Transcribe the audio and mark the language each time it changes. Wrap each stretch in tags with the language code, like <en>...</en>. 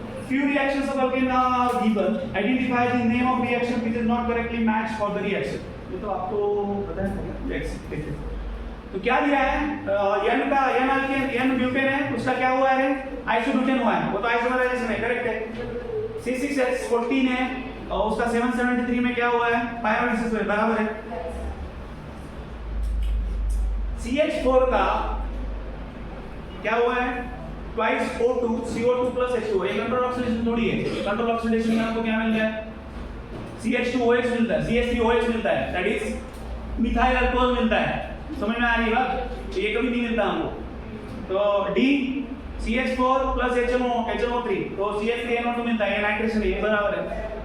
<en>Few reactions of alkane are given. Identify the name of reaction which is not correctly matched for the reaction.</en> <hi>ये तो आपको पता है। देखिए तो क्या दिया है, n का n alkane n ब्यूटेन है, उसका क्या हुआ है? आइसोब्यूटेन हुआ है, वो तो आइसोमराइजेशन है, करेक्ट है। C6H14 है और उसका 773 में क्या हुआ है? पायरोलिसिस हुआ है, बराबर है। CH4 का क्या हुआ है?</hi> <en>Twice O2 CO2 plus H2।</en> <hi>ये कंट्रोल ऑक्सीडेशन थोड़ी है, कंट्रोल ऑक्सीडेशन में आपको क्या मिल गया है? CH2OH मिलता है, CH3OH मिलता है,</hi> <en>that is</en> <hi>मिथाइल अल्कोहल मिलता है। समझ में आ रही है बात? ये कभी नहीं मिलता हमको। तो D CH4 प्लस HNO3, तो CH3NO2 मिलता है, ये नाइट्रेशन है, ये बराबर है।</hi>